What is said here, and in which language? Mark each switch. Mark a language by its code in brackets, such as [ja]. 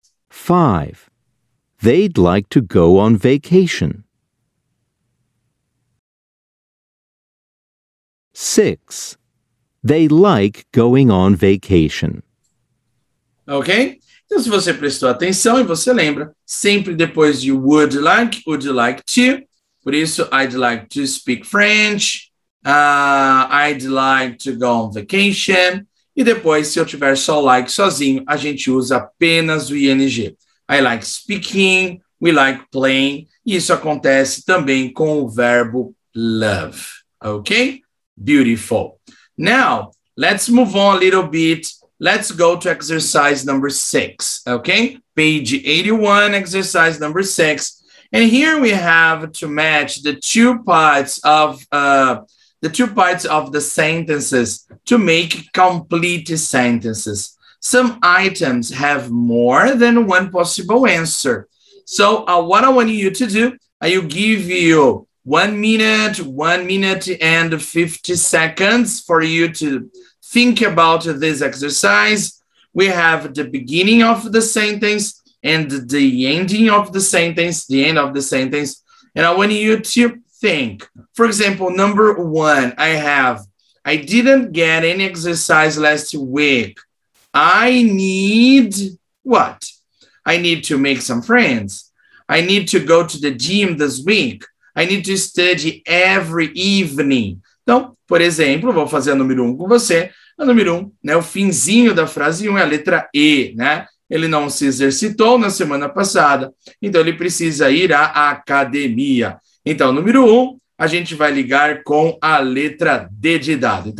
[en] 5. They'd like to go on vacation. 6. They like going on vacation. Ok? [pt] Então, se você prestou atenção e você lembra, sempre depois de [en] would you like to. Por isso, I'd like to speak French. I'd like to go on vacation. [pt] E depois, se eu tiver só like sozinho, a gente usa apenas o ing. [en] I like speaking, we like playing. [pt] E isso acontece também com o verbo love. [en] Ok? Beautiful. Now, let's move on a little bit. Let's go to exercise number 6, okay? Page 81, exercise number 6. And here we have to match the two parts of the sentences to make complete sentences. Some items have more than one possible answer. So what I want you to do, I will give you 1 minute and 50 seconds for you to think about this exercise. We have the beginning of the sentence and the ending of the sentence, the end of the sentence. And I want you to think. For example, number 1, I didn't get any exercise last week. I need what? I need to make some friends. I need to go to the gym this week. I need to study every evening. [pt] Então, por exemplo, vou fazer a número 1 com você. A número 1, né, o finzinho da frase 1 é a letra E, né? Ele não se exercitou na semana passada, então ele precisa ir à academia. Então, número 1, a gente vai ligar com a letra D de dado.